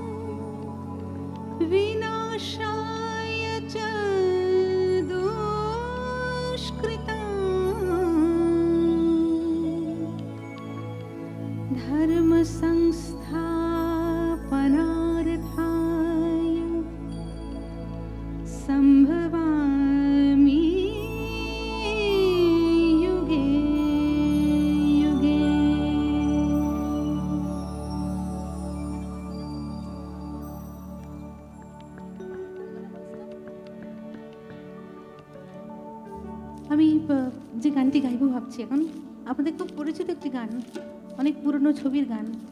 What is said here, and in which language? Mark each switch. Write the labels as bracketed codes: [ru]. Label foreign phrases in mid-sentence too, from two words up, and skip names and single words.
[sa] विनाशाय च दुष्कृतां धर्म संस्थापनार्थाय संभवामि युगे युगे। [bn] আমি যে গানটি গাইব ভাবছি এখন, আপনাদের খুব পরিচিত একটি গান, অনেক পুরনো ছবির গান।